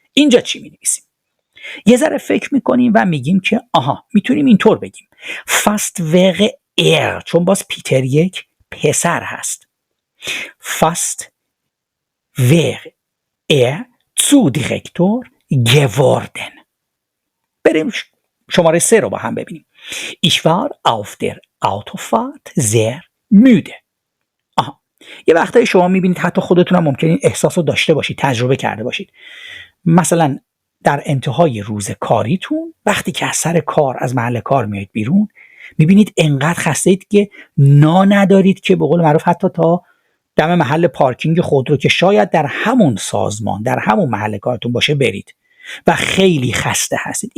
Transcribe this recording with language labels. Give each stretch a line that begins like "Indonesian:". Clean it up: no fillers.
Persian: اینجا چی می نویسیم؟ یه ذره فکر میکنیم و میگیم که آها میتونیم اینطور بگیم فاست وق ایر، چون باز پیتر یک پسر هست.
German: فاست وق ایر zu دیرکتور geworden.
Persian: بریم شماره 3 رو با هم ببینیم.
German: Ich war auf der Autofahrt sehr müde.
Persian: یه وقتایی شما میبینید، حتی خودتون هم ممکنه این احساس رو داشته باشید، تجربه کرده باشید. مثلا در انتهای روز کاریتون، وقتی که از سر کار، از محل کار میایید بیرون، میبینید انقدر خسته اید که ندارید که به قول معروف حتی تا دم محل پارکینگ خودرو که شاید در همون سازمان، در همون محل کارتون باشه برید و خیلی خسته هستید.